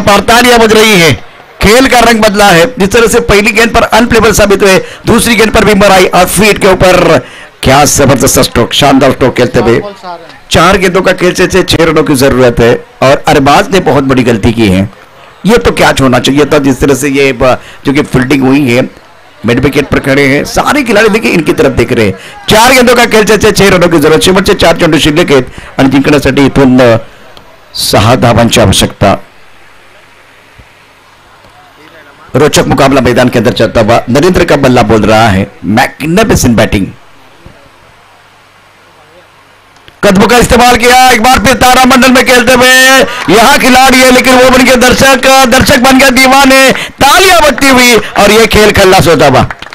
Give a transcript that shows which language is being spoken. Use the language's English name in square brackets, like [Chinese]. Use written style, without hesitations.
[Hindi] पर तालियां बज रही है, खेल का रंग बदला है। जिस तरह से पहली गेंद पर अनप्लेबल साबित हुए, दूसरी गेंद पर भी मराई और फीट के ऊपर क्या जबरदस्त स्ट्रोक, शानदार स्ट्रोक खेलते हुए। 4 गेंदों का खेल से 6 रनों की जरूरत है और अरबाज ने बहुत बड़ी गलती की है। ये तो कैच होना चाहिए था। जिस तरह से ये जो कि फील्डिंग हुई है, मिड विकेट पर खड़े हैं सारे खिलाड़ी, देखिए इनकी तरफ देख रहे हैं। 4 गेंदों का खेल से 6 रनों की जरूरत, [Marathi] शेवटचे 4 चेंडू शिल्लक आहेत आणि जिंकण्यासाठी इथून 6 धावांची आवश्यकता। [Hindi] रोचक मुकाबला मैदान के अंदर चलता हुआ, नरेंद्र का बल्ला बोल रहा है, मैग्निफिसेंट बैटिंग। कदमों का इस्तेमाल किया, एक बार फिर तारामंडल में खेलते हुए यहां खिलाड़ी है लेकिन वो बन के दर्शक बन गया दीवाने, तालियां बजती हुई और ये खेल खल्लास होता हुआ।